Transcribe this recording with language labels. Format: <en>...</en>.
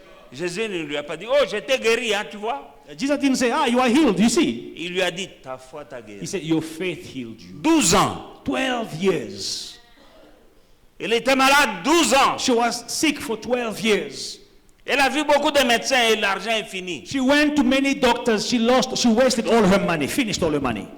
<fr>Jésus ne lui a pas dit, oh, je t'ai guéri, hein, tu vois.</fr> <en>Jesus didn't say, you are healed, you see.</en> <fr>Il lui a dit, ta foi t'a</fr> <en>He</en> <fr>guéri.</fr> <en>said, your faith healed you.</en> <fr>12 ans.</fr> <en>12 years.</en> <fr>Elle était malade 12 ans.</fr> <en>She was sick for 12 years.</en> <fr>Elle a vu beaucoup de médecins et l'argent est fini.</fr> <en>She went to many doctors. She wasted all her money, finished all her money.</en>